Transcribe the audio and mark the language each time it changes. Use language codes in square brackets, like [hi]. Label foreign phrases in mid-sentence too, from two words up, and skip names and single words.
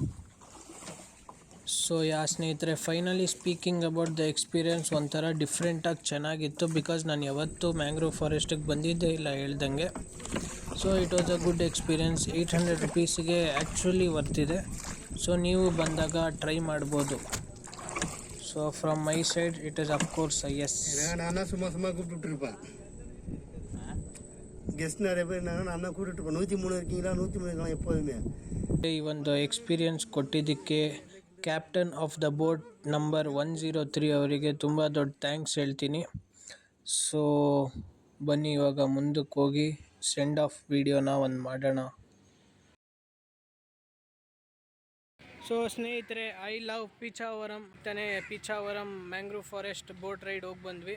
[kn] ಸೊ ಸ್ನೇಹಿತರೆ, [en] finally speaking about the experience [kn] ಒಂಥರ ಡಿಫ್ರೆಂಟಾಗಿ ಚೆನ್ನಾಗಿತ್ತು. ಬಿಕಾಸ್ ನಾನು ಯಾವತ್ತೂ [en] mangrove forest [kn] ಬಂದಿದ್ದೇ ಇಲ್ಲ ಹೇಳ್ದಂಗೆ. [en] so it was a good experience. [kn] 800 ರುಪೀಸಿಗೆ ಆ್ಯಕ್ಚುಲಿ ವರ್ತಿದೆ. ಸೊ ನೀವು ಬಂದಾಗ ಟ್ರೈ ಮಾಡ್ಬೋದು. [en] so from my side it is of course yes. [ta] நான் சும்மா கூப்பிட்டுருப்பேன். கெஸ்ட் நிறைய பேர் இருந்தாங்க, நான் தான் கூப்பிட்டுருப்பேன். 103 இருக்கீங்களா, 103 இருக்கலாம் எப்போதுமே. [kn] ಈ ಒಂದು ಎಕ್ಸ್ಪೀರಿಯನ್ಸ್ ಕೊಟ್ಟಿದ್ದಕ್ಕೆ [en] captain of the boat number 103 [kn] ಅವರಿಗೆ ತುಂಬ ದೊಡ್ಡ ಥ್ಯಾಂಕ್ಸ್ ಹೇಳ್ತೀನಿ. ಸೊ ಬನ್ನಿ ಇವಾಗ ಮುಂದಕ್ಕೆ ಹೋಗಿ [en] send off video [kn] ಒಂದು ಮಾಡೋಣ. ಸೊ ಸ್ನೇಹಿತರೆ, [en] I love Pichavaram Pichavaram mangrove forest boat ride [kn] ಹೋಗಿ ಬಂದ್ವಿ.